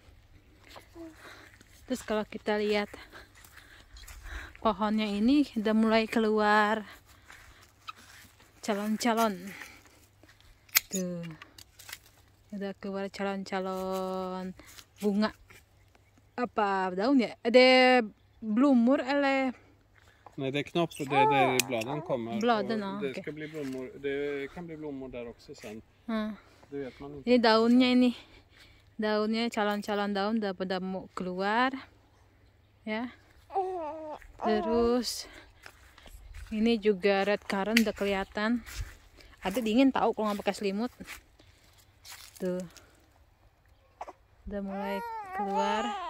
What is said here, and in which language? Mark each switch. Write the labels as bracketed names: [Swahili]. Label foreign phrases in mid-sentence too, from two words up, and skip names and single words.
[Indonesian] Terus kalau kita lihat pohonnya ini udah mulai keluar calon-calon. Tuh. Udah keluar calon-calon bunga. Apa daun ya? Ada [Swedish] blommor eller? Nej, det är knopp, det är där bladen kommer. Bladen, det ska bli blommor. Det kan bli blommor där också sen. Det vet man inte. [Indonesian] Ini daunnya ini. Daunnya calon-calon daun udah pada mau keluar. Ya. Terus ini juga [English] red currant [Indonesian] udah kelihatan. Ada dingin tahu kalau nggak pakai selimut. Tuh. Udah mulai keluar.